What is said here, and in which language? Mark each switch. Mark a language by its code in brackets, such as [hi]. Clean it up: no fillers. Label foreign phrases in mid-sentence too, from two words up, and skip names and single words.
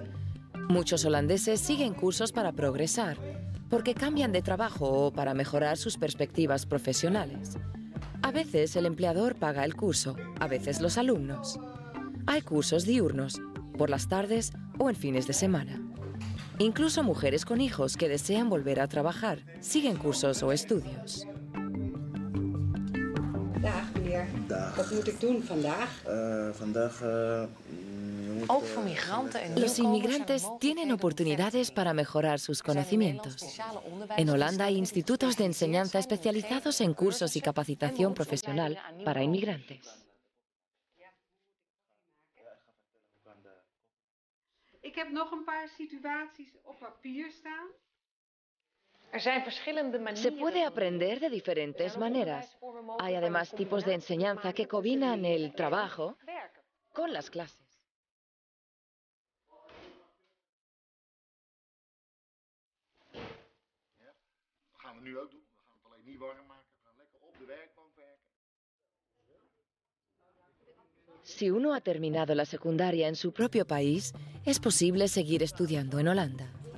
[es] Muchos holandeses siguen cursos para progresar, porque cambian de trabajo o para mejorar sus perspectivas profesionales. A veces el empleador paga el curso, a veces los alumnos. Hay cursos diurnos, por las tardes o en fines de semana. Incluso mujeres con hijos que desean volver a trabajar siguen cursos o estudios. [nl] Dag meneer. Dag. Wat moet ik doen vandaag? [es] Los inmigrantes tienen oportunidades para mejorar sus conocimientos. En Holanda hay institutos de enseñanza especializados en cursos y capacitación profesional para inmigrantes. [nl] Ik heb nog een paar situaties op papier staan. [es] Se puede aprender de diferentes maneras. Hay además tipos de enseñanza que combinan el trabajo con las clases. Si uno ha terminado la secundaria en su propio país, es posible seguir estudiando en Holanda.